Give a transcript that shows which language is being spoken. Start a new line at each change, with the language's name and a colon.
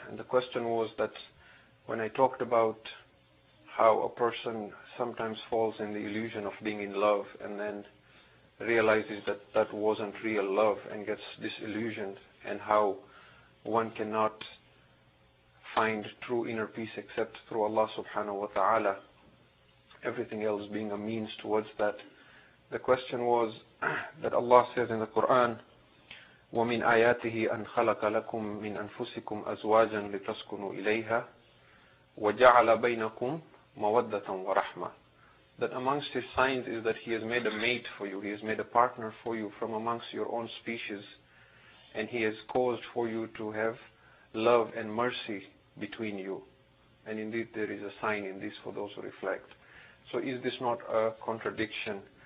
English: And the question was that when I talked about how a person sometimes falls in the illusion of being in love and then realizes that that wasn't real love and gets disillusioned, and how one cannot find true inner peace except through Allah subhanahu wa ta'ala, everything else being a means towards that. The question was that Allah says in the Quran,
Arabic: وَمِنْ آيَاتِهِ أَنْ خَلَقَ لَكُم مِّنْ أَنفُسِكُمْ أَزْوَاجًا لِتَسْكُنُوا إِلَيْهَا وَجَعَلَ بَيْنَكُمْ مَوَدَّةً وَرَحْمَةً.
English: That amongst His signs is that He has made a mate for you, He has made a partner for you from amongst your own species, and He has caused for you to have love and mercy between you. And indeed there is a sign in this for those who reflect. So is this not a contradiction?